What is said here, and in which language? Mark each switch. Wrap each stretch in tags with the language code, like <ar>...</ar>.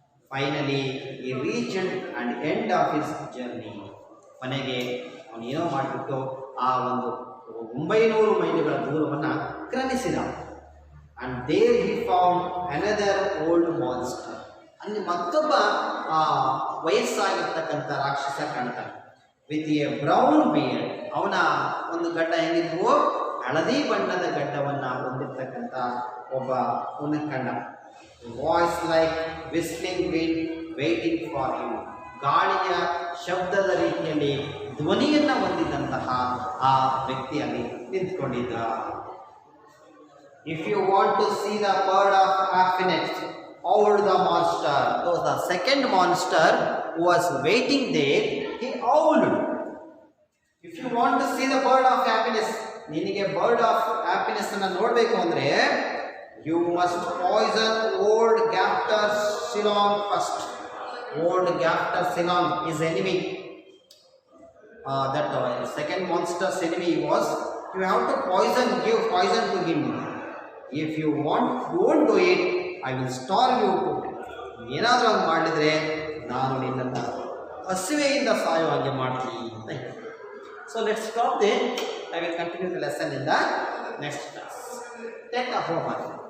<en>Finally, he reached an end of his journey.</en> <kn>ಕೊನೆಗೆ ಅವನು ಏನೋ ಮಾಡಿಬಿಟ್ಟು ಆ ಒಂದು 900 ಮೈಲಿಗಳ ದೂರವನ್ನು ಕ್ರಮಿಸಿದ.</kn> <en>And there he found another old monster.</en> <kn>ಅಲ್ಲಿ ಮತ್ತೊಬ್ಬ ವಯಸ್ಸಾಗಿರ್ತಕ್ಕಂಥ ರಾಕ್ಷಸ ಕಾಣ್ತಾನೆ.</kn> <en>With a brown beard.</en> <kn>ಅವನ ಒಂದು ಗಡ್ಡ ಹೆಂಗಿದ್ವು, ಹಳದಿ ಬಣ್ಣದ ಗಡ್ಡವನ್ನು ಹೊಂದಿರ್ತಕ್ಕಂಥ ಒಬ್ಬ ಕಂಡ.</kn> <en>Voice like whistling wind waiting for him.</en> <kn>ಗಾಳಿಯ ಶಬ್ದದ ರೀತಿಯಲ್ಲಿ ಧ್ವನಿಯನ್ನು ಹೊಂದಿದಂತಹ ಆ ವ್ಯಕ್ತಿಯಲ್ಲಿ ನಿಂತ್ಕೊಂಡಿದ್ದ.</kn> <en>If you want to see the bird of happiness, howled the monster. So the second monster who was waiting there, he howled. If you want to see the bird of happiness,</en> <kn>ನಿನಗೆ bird of happiness ಅನ್ನು ನೋಡಬೇಕು ಅಂದ್ರೆ</kn> <en>you must poison old Gafter Silong first. Old Gafter Silong is enemy. That second monster's enemy was, you have to give poison to him. If you don't do it, I will starve you.</en> <kn>ಏನಾದರೂ ಹಂಗೆ ಮಾಡಿದರೆ ನಾನು ನಿನ್ನನ್ನು ಹಸಿವೆಯಿಂದ ಸಾಯೋ ಹಾಗೆ ಮಾಡ್ತೀನಿ ಅಂತ ಹೇಳಿ.</kn> <en>So let's stop there. I will continue the lesson in the next class. Take the homework.</en>